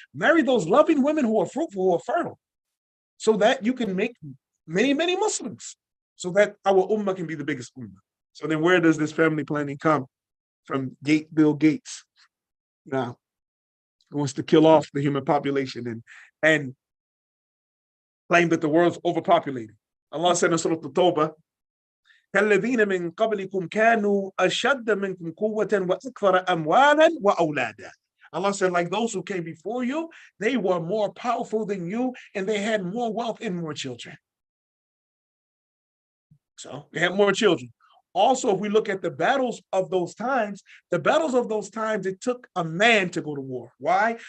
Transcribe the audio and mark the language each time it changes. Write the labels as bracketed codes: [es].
[en] Marry those loving women who are fruitful, who are fertile, so that you can make many, many Muslims, so that our ummah can be the biggest ummah. So then where does this family planning come from? Bill Gates. Now, he wants to kill off the human population and claim that the world's overpopulated. Allah said in Surah At-Tawbah, [ar] كَالَّذِينَ مِنْ قَبْلِكُمْ كَانُوا أَشَدَّ مِنْكُمْ قُوَّةً وَأَكْثَرَ أَمْوَالًا وَأَوْلَادًا. [en] Allah said, like those who came before you, they were more powerful than you, and they had more wealth and more children. So they had more children. Also, if we look at the battles of those times, it took a man to go to war. Why?